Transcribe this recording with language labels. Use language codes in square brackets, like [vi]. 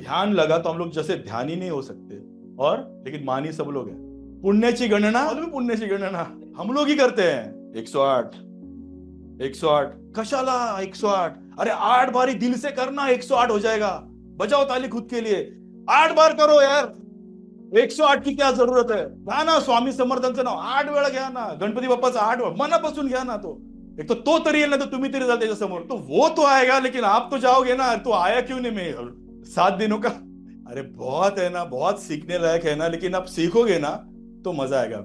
[hi] ध्यान लगा तो हम लोग जैसे ध्यानी नहीं हो सकते, और लेकिन मानी सब लोग हैं। पुण्य की गणना, पुण्य की गणना हम लोग ही करते हैं। [mr] 108 108 कशाला 108? [hi] अरे 8 बार ही दिल से करना, 108 हो जाएगा। बजाओ ताली खुद के लिए, 8 बार करो यार, 108 की क्या जरूरत है? [mr] घ्या ना स्वामी समर्थांचं नाव 8 वेळा घ्या ना, गणपती बाप्पाचं 8 वेळा मनापासून घ्या ना। तो एक तो तरी येईल ना, तो तुम्ही तरी जाल त्याच्यासमोर, तो [hi] वो तो आएगा, लेकिन आप तो जाओगे ना। तो आया क्यों नहीं? मैं 7 दिनों का, अरे बहुत है ना, बहुत सीखने लायक है ना, लेकिन आप सीखोगे ना तो मजा आएगा।